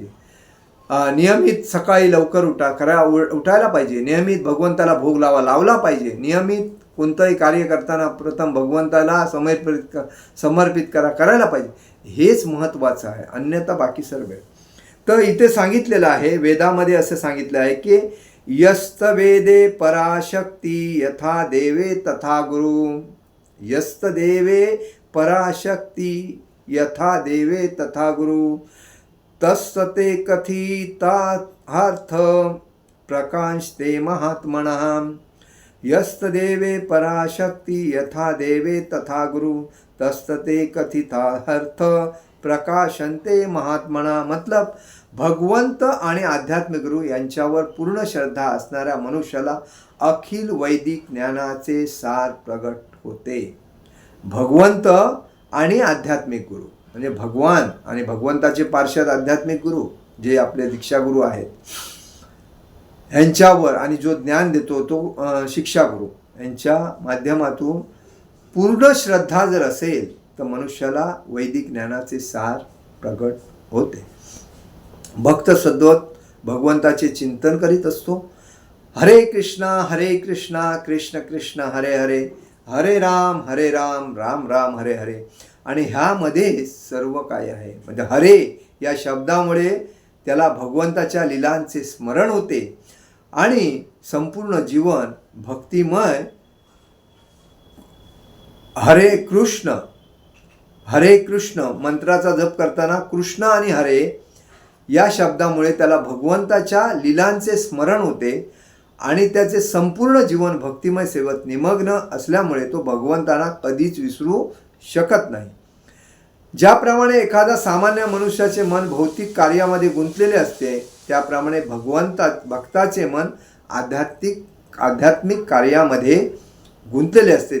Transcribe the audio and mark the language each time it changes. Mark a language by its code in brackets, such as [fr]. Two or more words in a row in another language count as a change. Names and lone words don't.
[mr] नियमित सकाळी लवकर उठायला पाहिजे, नियमित भगवंताला भोग लावला पाहिजे, नियमित कोणतंही कार्य करताना प्रथम भगवंताला समर्पित करायला पाहिजे. हेच महत्त्वाचं आहे, अन्यथा बाकी सर्व आहे. तर इथे सांगितलेलं आहे, वेदामध्ये असं सांगितलं आहे की [sa] यस्त वेदे पराशक्ती यथा देवे तथा गुरु, यस्त देवे पराशक्ती यथा देवे तथा गुरु, तस्ते कथितार्थ प्रकाशते महात्मनः. यस्त देवे पराशक्ती यथा देवे तथा गुरु, तस्ते कथितार्थ प्रकाशन्ते महात्मना. [mr] मतलब भगवंत आणि आध्यात्मिक गुरु यांच्यावर पूर्ण श्रद्धा असणाऱ्या मनुष्याला अखिल वैदिक ज्ञानाचे सार प्रगट होते. भगवंत आणि आध्यात्मिक गुरु म्हणजे भगवान आणि भगवंताचे पार्षद आध्यात्मिक गुरु जे आपले दीक्षा गुरु आहेत, यांच्यावर आणि जो ज्ञान देतो तो शिक्षा गुरु, यांच्या माध्यमातून पूर्ण श्रद्धा जर असेल तर मनुष्याला वैदिक ज्ञानाचे सार प्रगट होते. भक्त सद्वत भगवंताचे चिंतन करीत असतो. [sa] हरे कृष्णा कृष्ण कृष्ण हरे हरे, हरे राम राम राम हरे हरे. [mr] आणि ह्यामध्ये सर्व काय आहे. म्हणजे हरे या शब्दामुळे त्याला भगवंताच्या लीलांचे स्मरण होते आणि संपूर्ण जीवन भक्तिमय. [sa] हरे कृष्ण [mr] मंत्राचा जप करताना कृष्ण आणि हरे या शब्दामुळे त्याला भगवंताच्या लीलांचे स्मरण होते आणि त्याचे संपूर्ण जीवन भक्तिमय सेवेत निमग्न असल्यामुळे तो भगवंताला कधीच विसरू शकत नाही. ज्याप्रमाणे एखादा सामान्य मनुष्याचे मन भौतिक कार्यामध्ये गुंतलेले असते, त्याप्रमाणे भक्ताचे मन आध्यात्मिक कार्यामध्ये गुंतलेले असते.